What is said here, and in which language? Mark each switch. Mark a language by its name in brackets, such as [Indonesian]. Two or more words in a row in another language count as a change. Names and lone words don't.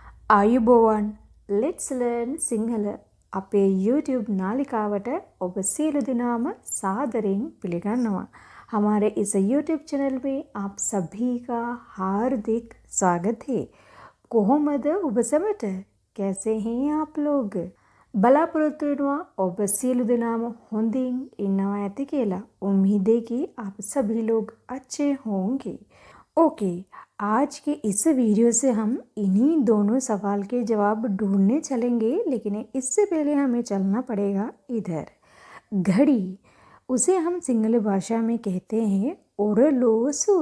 [Sinhala] ආයුබෝවන් Let's Learn Sinhala අපේ YouTube नालिकाවට ඔබ සියලු දෙනාම सादरයෙන් පිළිගන්නවා। [Hindi] हमारे इस YouTube चैनल में आप सभी का हार्दिक स्वागत है। [Sinhala] කොහොමද ඔබ සැමට? [Hindi] कैसे हैं आप लोग? [Sinhala] බලාපොරොත්තු වෙනවා ඔබ සියලු දෙනාම හොඳින් ඉන්නවා ඇති කියලා। [Hindi] उम्मीद है कि आप सभी लोग अच्छे होंगे। ओके, आज के इस वीडियो से हम इन्हीं दोनों सवाल के जवाब ढूंढने चलेंगे, लेकिन इससे पहले हमें चलना पड़ेगा इधर। घड़ी, उसे हम सिंगल भाषा में कहते हैं ओरलोसुव।